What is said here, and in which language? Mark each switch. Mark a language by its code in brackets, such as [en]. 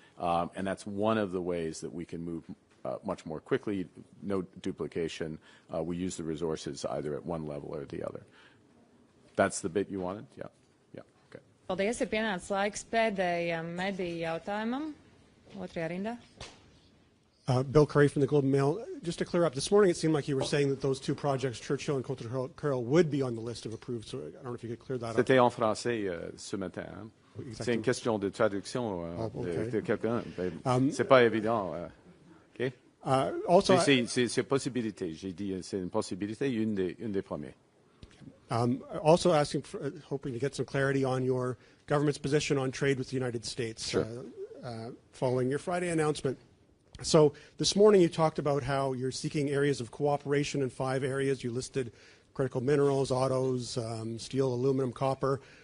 [en] And that's one of the ways that we can move much more quickly, no duplication. We use the resources either at one level or the other. That's the bit you wanted? Yeah. Okay. [lv] Paldies, ir pienācis laiks pēdējam mediju jautājumam. Otrajā rindā. [en] Bill Curry from the Globe and Mail. Just to clear up, this morning it seemed like you were saying that those two projects, Churchill and Coulter-Curl, would be on the list of approved. So I don't know if you could clear that up. [fr] C'était en français ce matin. Hein? C'est une question de traduction de quelqu'un. C'est pas évident. Okay? [en] Also, [fr] c'est possibilité. J'ai dit c'est une possibilité, une des premières. [en] Also hoping to get some clarity on your government's position on trade with the United States. Sure. Following your Friday announcement. So this morning you talked about how you're seeking areas of cooperation in 5 areas. You listed critical minerals, autos, steel, aluminum, copper.